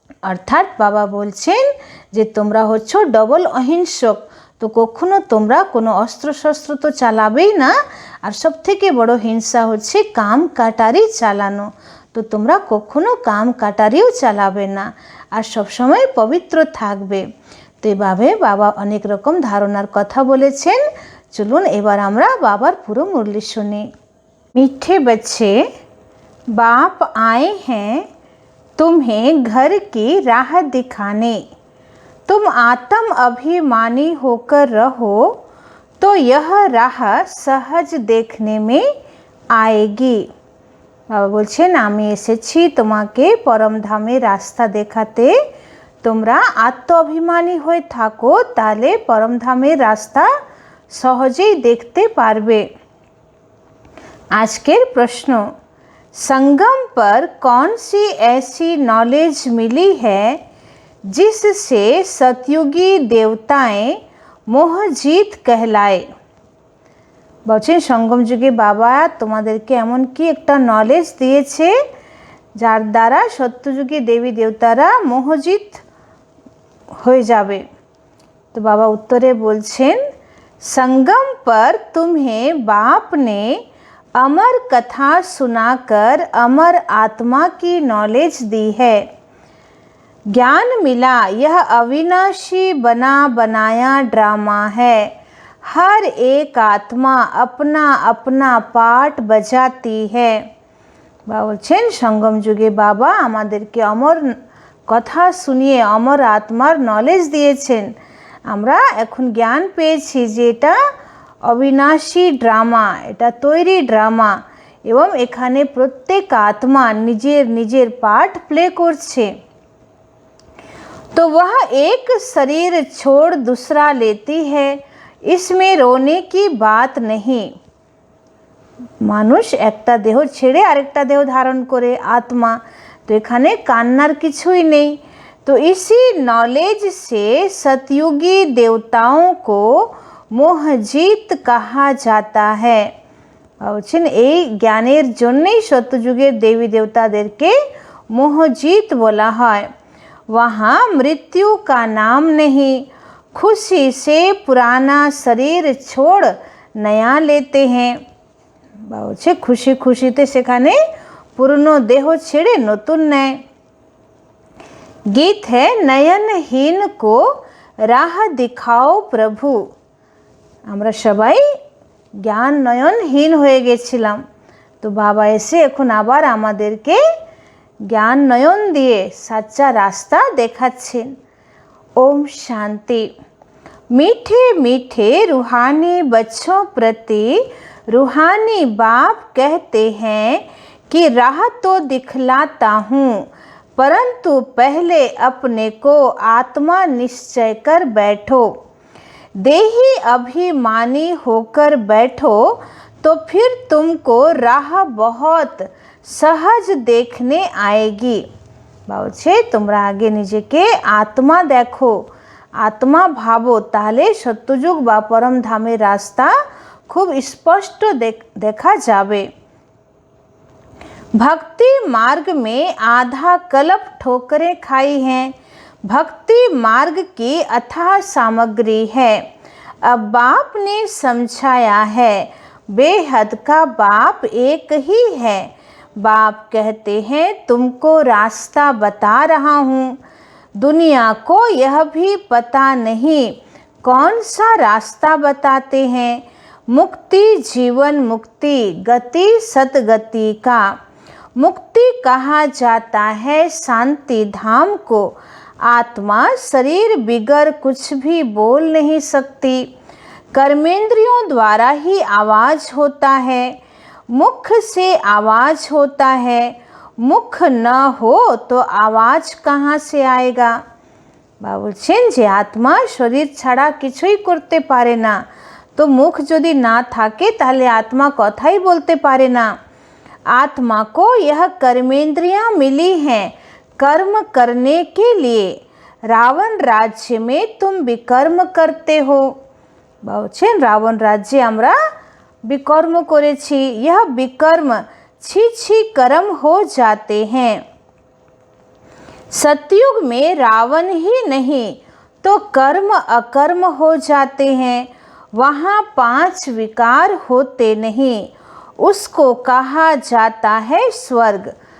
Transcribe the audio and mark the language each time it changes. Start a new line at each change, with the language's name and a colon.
Bangla: অর্থাৎ বাবা বলছেন যে তোমরা হচ্ছ ডবল অহিংসক, তো কখনো তোমরা কোনো অস্ত্রশস্ত্র তো চালাবেই না। আর সবথেকে বড় হিংসা হচ্ছে কাম কাটারি চালানো, তো তোমরা কখনো কাম কাটারিও চালাবে না, আর সবসময় পবিত্র থাকবে। তো এভাবে বাবা অনেক রকম ধারণার কথা বলেছেন। চলুন এবার আমরা বাবার পুরো মুরলি শুনি।
Hindi: मीठे बच्चे, बाप आए हैं तुम्हें घर की राह दिखाने। तुम आत्म अभिमानी होकर रहो तो यह राह सहज देखने में आएगी।
Bangla: বাবা বলছেন আমি এসেছি তোমাকে পরমধামের রাস্তা দেখাতে। তোমরা আত্ম অভিমানী হয়ে থাকো, তাহলে পরমধামের রাস্তা সহজেই দেখতে পারবে। আজকের প্রশ্ন,
Hindi: संगम पर कौन सी ऐसी नॉलेज मिली है जिससे सतयुगी देवताएं मोहजीत कहलाए।
Bangla: বলছেন সঙ্গম যুগে বাবা তোমাদেরকে এমন কি একটা নলেজ দিয়েছে যার দ্বারা সত্যযুগী দেবী দেবতারা মোহজিত হয়ে যাবে। তো বাবা উত্তরে বলছেন,
Hindi: संगम पर तुम्हें बाप ने अमर कथा सुनाकर अमर आत्मा की नॉलेज दी है। ज्ञान मिला यह अविनाशी बना बनाया ड्रामा है। हर एक आत्मा अपना अपना पार्ट बजाती है।
Bangla: বাবা বলছেন সঙ্গম যুগে বাবা আমাদেরকে অমর কথা শুনিয়ে অমর আত্মার নলেজ দিয়েছেন। আমরা এখন জ্ঞান পেয়েছি যে এটা অবিনাশী ড্রামা, এটা তৈরি ড্রামা, এবং এখানে প্রত্যেক আত্মা নিজের নিজের পার্ট প্লে করছে।
Hindi: तो वह एक शरीर छोड़ दूसरा लेती है, इसमें रोने की बात नहीं।
Bangla: মানুষ একটা দেহ ছেড়ে আরেকটা দেহ ধারণ করে আত্মা, তো এখানে কান্নার কিছুই নেই।
Hindi: तो इसी नॉलेज से सतयुगी देवताओं को মোহজিত কাহা যাতা হ্যায়।
Bangla: বলছেন এই জ্ঞানের জন্যই সত্যযুগের দেবী দেবতাদেরকে মোহজিত বলা হয়।
Hindi: वहाँ मृत्यु का नाम नहीं, खुशी से पुराना शरीर छोड़ नया लेते हैं।
Bangla: বলছে খুশি খুশিতে সেখানে পুরনো দেহ ছেড়ে নতুন নেয়।
Hindi: गीत है नयनहीन को राह दिखाओ प्रभु।
Bangla: আমরা সবাই জ্ঞান নয়নহীন হয়ে গেছিলাম, তো বাবা এসে এখন আবার আমাদেরকে জ্ঞান নয়ন দিয়ে সচ্চা রাস্তা দেখাচ্ছেন।
Hindi: ओम शांति। मीठे मीठे रूहानी बच्चों प्रति रूहानी बाप कहते हैं कि राह तो दिखलाता हूँ परंतु पहले अपने को आत्मा निश्चय कर बैठो। देही अभिमानी होकर बैठो तो फिर तुमको राह बहुत सहज देखने आएगी।
Bangla: बाबूजी তোমরা আগে নিজেকে আত্মা দেখো, আত্মা ভাবো, তাহলে সত্যযুগ বা পরম ধামের রাস্তা খুব স্পষ্ট দেখা যাবে।
Hindi: भक्ति मार्ग में आधा कल्प ठोकरें खाई हैं। भक्ति मार्ग की अथाह सामग्री है। अब बाप ने समझाया है, बेहद का बाप एक ही है। बाप कहते हैं तुमको रास्ता बता रहा हूँ। दुनिया को यह भी पता नहीं कौन सा रास्ता बताते हैं। मुक्ति जीवन मुक्ति, गति सतगति का। मुक्ति कहा जाता है शांति धाम को। आत्मा शरीर बिगर कुछ भी बोल नहीं सकती। कर्मेंद्रियों द्वारा ही आवाज होता है, मुख से आवाज होता है। मुख न हो तो आवाज कहाँ से आएगा।
Bangla: বলছেন যে আত্মা শরীর ছাড়া কিছুই করতে পারে না, তো মুখ যদি না থাকে তাহলে আত্মা কথাই বলতে পারে না।
Hindi: आत्मा को यह कर्मेंद्रियां मिली हैं कर्म करने के लिए। रावण राज्य में तुम विकर्म करते हो।
Bangla: বলছেন রাবণ রাজ্যে আমরা विकर्म করেছি।
Hindi: यह विकर्म छी छी कर्म हो जाते हैं। सतयुग में रावण ही नहीं तो कर्म अकर्म हो जाते हैं। वहाँ 5 विकार होते नहीं, उसको कहा जाता है स्वर्ग।